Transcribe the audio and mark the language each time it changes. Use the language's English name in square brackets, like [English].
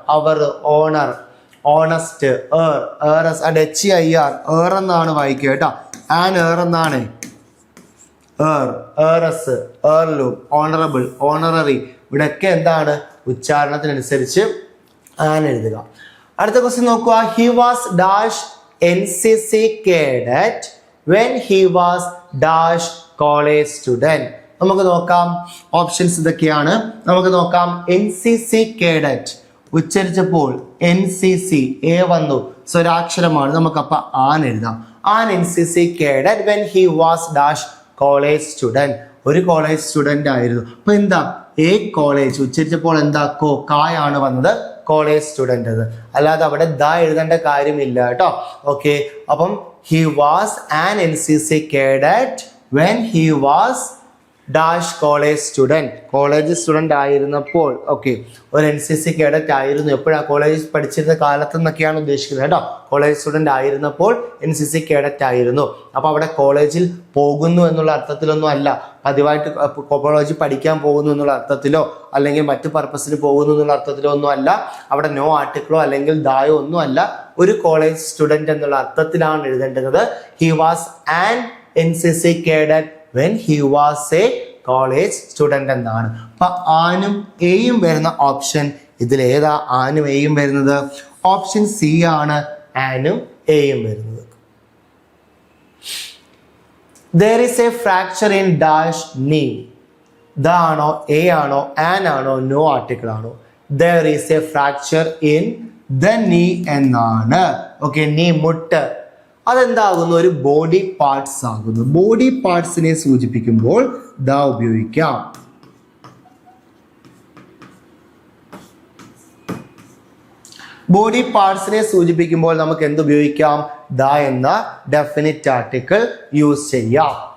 [Malayalam] അവർ, owner, honest, ഏർ എന്നാണ് വായിക്കുക കേട്ടോ. ആൻ ഏർ എന്നാണ്. ഏറസ്, ഏർലൂം, ഓണറബിൾ, ഓണററി, ഇവിടെയൊക്കെ എന്താണ്? ഉച്ചാരണത്തിനനുസരിച്ച് ആൻ എഴുതുക. അടുത്ത ക്വസ്റ്റ്യൻ നോക്കുക. [English] He was dash NCC cadet when he was dash college student. [Malayalam] നമുക്ക് നോക്കാം ഓപ്ഷൻസ് ഇതൊക്കെയാണ്. നമുക്ക് നോക്കാം. NCC cadet ഉച്ചരിച്ചപ്പോൾ NCC എ വന്നു, സ്വരാക്ഷരമാണ്. നമുക്കപ്പ ആൻ എഴുതാം. [English] An NCC cadet when he was dash college student. [Malayalam] ഒരു കോളേജ് സ്റ്റുഡന്റ് ആയിരുന്നു. അപ്പൊ എന്താ? എ കോളേജ് ഉച്ചരിച്ചപ്പോൾ എന്താ? കായാണ് വന്നത്, കോളേജ് സ്റ്റുഡന്റ് അത്. അല്ലാതെ അവിടെ ദ എഴുതേണ്ട കാര്യമില്ല കേട്ടോ. ഓക്കെ. അപ്പം [English] He was an NCC cadet when he was dash college student. [Malayalam] College student ആയിരുന്നപ്പോൾ. ഓക്കെ. ഒരു NCC cadet ആയിരുന്നു. എപ്പോഴാണ്? കോളേജ് പഠിച്ചിരുന്ന കാലത്ത് എന്നൊക്കെയാണ് ഉദ്ദേശിക്കുന്നത് കേട്ടോ. കോളേജ് സ്റ്റുഡന്റ് ആയിരുന്നപ്പോൾ NCC cadet ആയിരുന്നു. അപ്പൊ അവിടെ കോളേജിൽ പോകുന്നു എന്നുള്ള അർത്ഥത്തിലൊന്നും അല്ല. പതിവായിട്ട് കോളേജിൽ പഠിക്കാൻ പോകുന്നു എന്നുള്ള അർത്ഥത്തിലോ അല്ലെങ്കിൽ മറ്റു പർപ്പസിന് പോകുന്നു എന്നുള്ള അർത്ഥത്തിലോ ഒന്നും അല്ല. അവിടെ നോ ആർട്ടിക്കിളോ അല്ലെങ്കിൽ ദായോ ഒന്നും അല്ല. ഒരു കോളേജ് സ്റ്റുഡന്റ് എന്നുള്ള അർത്ഥത്തിലാണ് എഴുതേണ്ടത്. [English] He was an NCC cadet when he was a college student എന്നാണ്. [Malayalam] അപ്പൊ ആനും എയും വരുന്ന ഓപ്ഷൻ ഇതിൽ ഏതാ? ആനും എയും വരുന്നത് ഓപ്ഷൻ സി ആണ്. ആനും എയും വരുന്നത്. [English] there is a fracture in dash knee. [Malayalam] The ആണോ, എ ആണോ, ആൻ ആണോ, നോ ആർട്ടിക്കിൾ ആണോ? [English] there is a fracture in the knee എന്നാണ്. [Malayalam] ഓക്കെ. നീ, മുട്ട്, അതെന്താകുന്നു? ഒരു ബോഡി പാർട്സ് ആകുന്നു. ബോഡി പാർട്സിനെ സൂചിപ്പിക്കുമ്പോൾ ദ ഉപയോഗിക്കാം. ബോഡി പാർട്സിനെ സൂചിപ്പിക്കുമ്പോൾ നമുക്ക് എന്ത് ഉപയോഗിക്കാം? ദ എന്ന ഡെഫിനിറ്റ് ആർട്ടിക്കിൾ യൂസ് ചെയ്യാം.